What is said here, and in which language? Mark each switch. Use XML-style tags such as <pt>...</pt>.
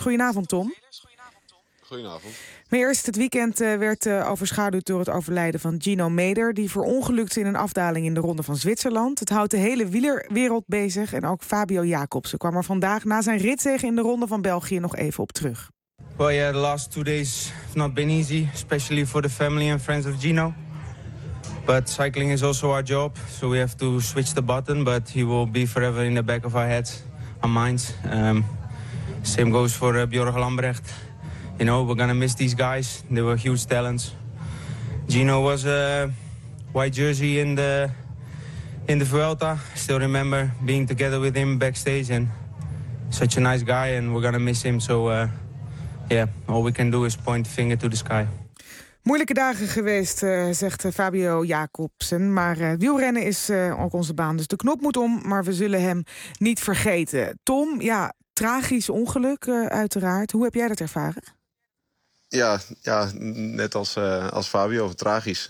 <nl>Goedenavond, Tom. Goedenavond. Maar eerst, het weekend werd overschaduwd door het overlijden van Gino Meder. Die verongelukte in een afdaling in de Ronde van Zwitserland. Het houdt de hele wielerwereld bezig. En ook Fabio Jakobsen kwam er vandaag na zijn ritzege in de Ronde van België nog even op terug.</nl> <en>Well, yeah, the last 2 days have not been easy. Especially for the family and friends of Gino. But cycling is also our job. So we have to switch the button. But he will be forever in the back of our heads, our minds. Same goes for Björg Lambrecht. You know, we're gonna miss these guys. They were huge talents. Gino was a white jersey in the Vuelta. Still remember being together with him backstage and such a nice guy. And we're gonna miss him. So yeah, all we can do is point the finger to the sky.</en> <nl>Moeilijke dagen geweest, zegt Fabio Jakobsen. Maar wielrennen is ook onze baan. Dus de knop moet om, maar we zullen hem niet vergeten. Tom, ja, tragisch ongeluk uiteraard. Hoe heb jij dat ervaren? Ja, net als Fabio, tragisch.</nl>